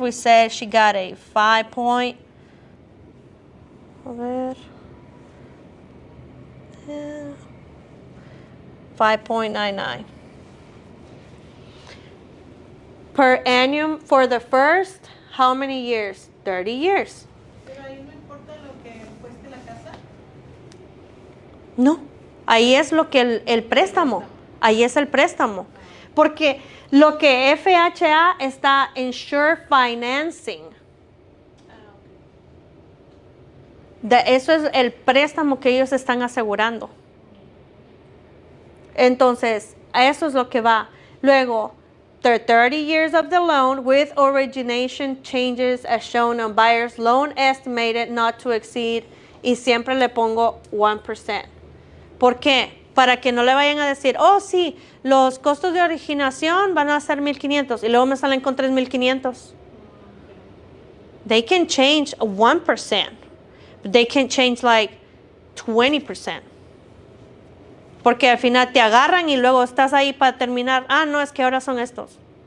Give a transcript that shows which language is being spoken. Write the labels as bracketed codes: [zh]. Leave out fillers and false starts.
[en] We said she got a 5.99 per annum for the first, how many years? 30 years. [es] Pero ahí no importa lo que cueste la casa. No, ahí es lo que el préstamo. Ahí es el préstamo. Porque lo que FHA está insure financing. Eso es el préstamo que ellos están asegurando. Entonces, eso es lo que va. [en] Luego, the 30 years of the loan with origination changes as shown on buyer's loan estimated not to exceed, [es] y siempre le pongo 1%. ¿Por qué? Para que no le vayan a decir, oh sí, los costos de originación van a ser 1,500 y luego me salen con 3,500. [en] They can change 1%, but they can change like 20%. [es] Porque al final te agarran y luego estás ahí para terminar. Ah, no, es que ahora son estos.